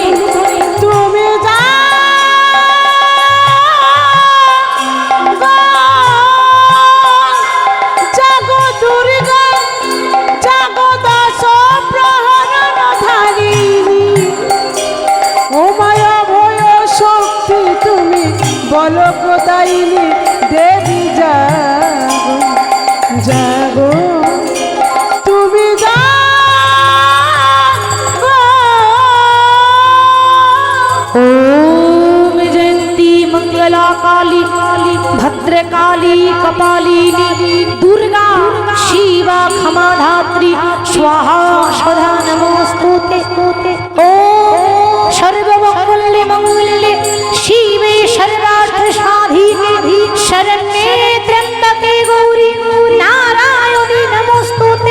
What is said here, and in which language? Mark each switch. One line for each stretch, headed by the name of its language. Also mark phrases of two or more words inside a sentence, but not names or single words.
Bangla: তুমি জাগো দুর্গা, জাগো দশ প্রহরণ ধারিণী, ও মায়া ভয় শক্তি তুমি বল প্রদায়িনী দেবী জাগো। জাগো তুমি জাগো।
Sanskrit: ओम जयंती मंगला काली भद्रकाली कपालिनी दुर्गा शिवा क्षमा धात्री स्वाहा स्वधा नमोस्तुते। ओम सर्वमंगले मंगले शिवे सर्वार्थ साधिके शरण्ये त्र्यंबके गौरी नारायणी नमोस्तुते।